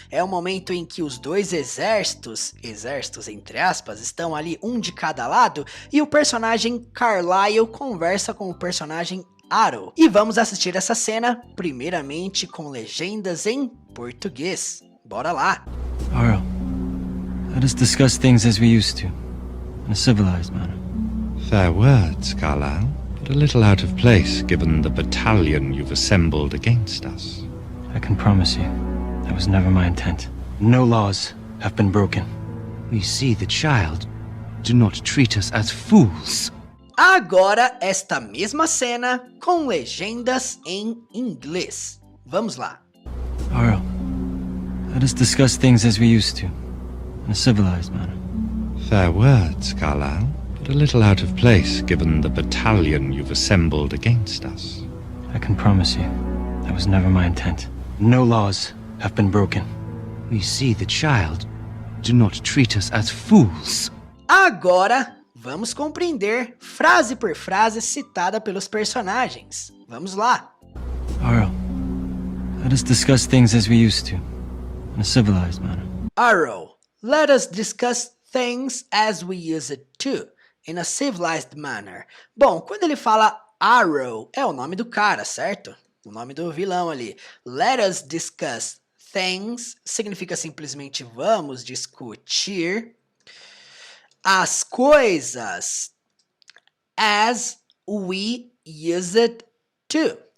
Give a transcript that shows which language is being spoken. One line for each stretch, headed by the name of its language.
Portuguese: É o momento em que os dois exércitos entre aspas, estão ali um de cada lado e o personagem Carlyle conversa com o personagem Aro. E vamos assistir essa cena, primeiramente com legendas em português. Bora lá!
English: Aro, let us discuss things as we used to, in a civilized manner. Fair words, Carlyle, but a little out of place given the battalion you've assembled against us. I can promise you, that was never my intent. No laws have been broken. We see the child. Do not treat us as fools.
Portuguese: Agora, esta mesma cena com legendas em inglês. Vamos lá.
English: Aro, let us discuss things as we used to, in a civilized manner. Fair words, Carlyle, but a little out of place given the battalion you've assembled against us. I can promise you, that was never my intent. No laws have been broken. We see the child. Do not treat us as fools.
Portuguese: Agora, vamos compreender frase por frase citada pelos personagens. Vamos lá.
English: Aro, let us discuss things as we used to, in a civilized manner. Arrow, let us discuss things as we used to, in a civilized manner.
Portuguese: Bom, quando ele fala Arrow, é o nome do cara, certo? O nome do vilão ali.
English: Let us discuss things
Portuguese: significa simplesmente vamos discutir as coisas
English: as we used to.